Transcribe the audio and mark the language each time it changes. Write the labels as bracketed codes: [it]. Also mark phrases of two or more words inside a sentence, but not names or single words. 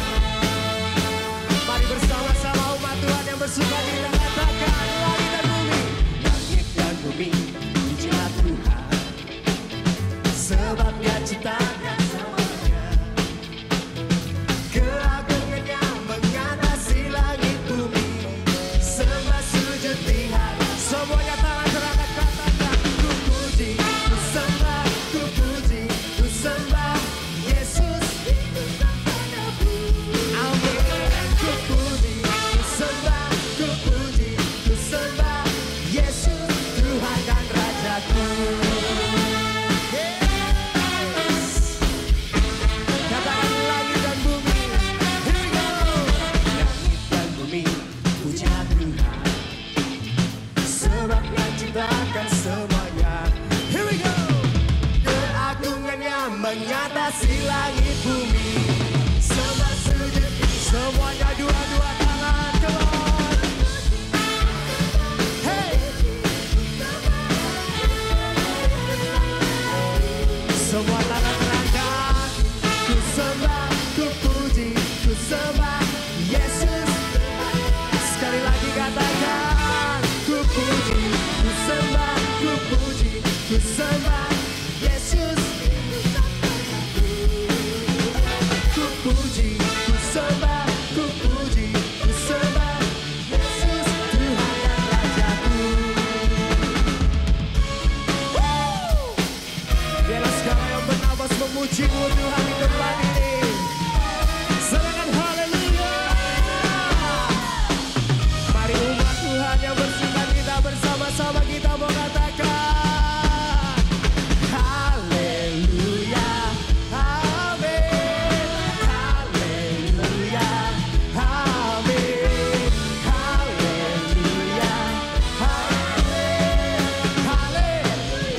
[id] Mari bersama-sama umat Tuhan yang bersuka cita katakan, langit dan bumi, langit dan bumi, pujilah Tuhan, sebab Dia ciptakan semuanya. Keagungannya mengatasi langit bumi, sembah sujud di hadapannya. Semuanya tangan terangkat katakan, ku puji, ku sembah, ku puji, ku sembah Yesus. Amin. Ku puji, ku sembah, ku puji, ku sembah Yesus, Tuhan dan Rajaku. Yes. Katakan langit dan bumi. [en] Here we go. [id] Langit dan bumi, pujilah Tuhan, sebab Dia ciptakan semuanya. [en] Here we go. [id] Keagungannya mengatasi langit bumi, sembah sujud. Semuanya dua-dua tangan, [en] come on. [id] Hey. Semua tangan terangkat, ku sembah, ku puji, ku sembah Yesus. Sekali lagi katakan, ku puji, ku sembah, ku puji, ku sembah Yesus. Ku puji, ku sembah, ku puji, ku sembah Yesus, Tuhan dan Rajaku. Biarlah segala yang bernafas memuji-Mu Tuhan di tempat ini. Serahkan haleluya. Mari umat Tuhan yang bersuka cita bersama-sama kita mau katakan haleluya, amin, haleluya, amin, haleluya, amin, haleluya.